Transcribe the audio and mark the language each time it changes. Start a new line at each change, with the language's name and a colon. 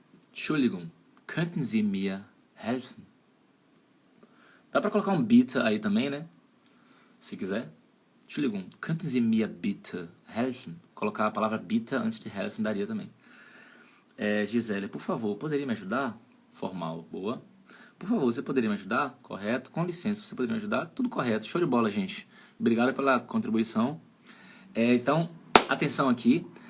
German: Entschuldigung, könnten Sie mir helfen?
Portuguese: Dá pra colocar um bitte aí também, né? Se quiser.
German: Entschuldigung, könnten Sie mir bitte helfen?
Portuguese: Colocar a palavra bitte antes de helfen daria também. Gisele, por favor, poderia me ajudar? Formal, boa. Por favor, você poderia me ajudar? Correto. Com licença, você poderia me ajudar? Tudo correto. Show de bola, gente. Obrigado pela contribuição. Então, atenção aqui.